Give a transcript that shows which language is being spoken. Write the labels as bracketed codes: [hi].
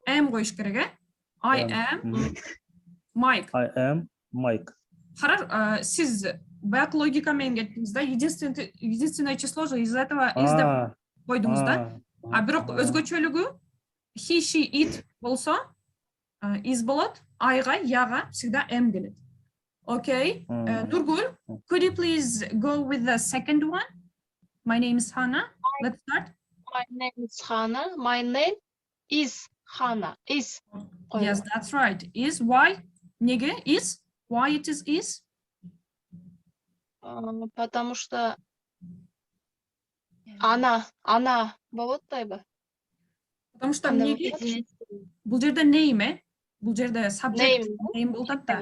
[ky] коюш керек, [en] I am Mike. I am Mike. [ky] Сиз баягы логика менен кеттиңиз да, [ru] единственное число же из этого [ky] is деп койдуңуз да. Бирок өзгөчөлүгү he, she, it болсо is болот, Iга, яга всегда am келет. [en] Okay. Nurgul, could you please go with the second one? My name is Hannah. Let's start. My name is Hannah. My name is Hannah. Is. Yes, that's right. Is. Why? [ky] Неге? [en] Is. Why it is? [ru] Потому что она [ky] болот дайбы. [ru] Потому что [ky] неге? Бул жерде name, бул жерде [en] subject name [ky] болот да.